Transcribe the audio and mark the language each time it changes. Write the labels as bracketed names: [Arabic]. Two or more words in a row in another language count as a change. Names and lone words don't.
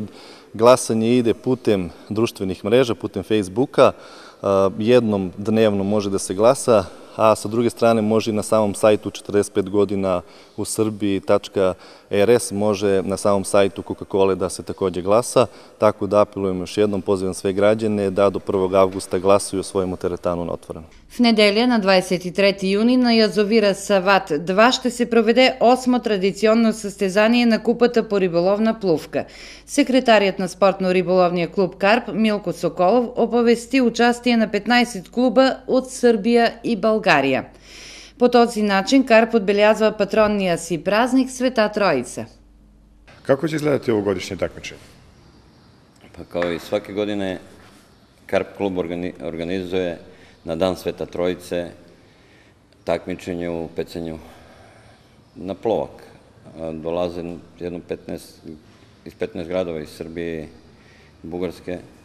[Serbian] Glasanje ide putem društvenih mreža, putem Facebooka, jednom dnevno može da se glasa, a sa druge strane može i na samom sajtu 45 godina u Srbiji.rs može na samom sajtu Coca-Cola da se takođe glasa, tako da apelujem još jednom, pozivam sve građane da do 1. августа glasuju o svojemu teretanu na otvoreno. [Bulgarian] В неделя на 23 юни на язовира Сават 2 ще се проведе 8-мо традиционно състезание на купата по риболовна плувка. Секретарият на спортно-риболовния клуб Карп Милко Соколов оповести участие на 15 клуба от Сърбия и България. По този начин Карп отбелязва патронния си празник Света Троица. [Serbian] Kako će izgledati ovogodišnje takmičenje? Pa kao i svake godine Karp klub organizuje na Dan Sveta Trojice takmičenje u pecanju na plovak. Dolaze iz 15 gradova iz Srbije i Bugarske.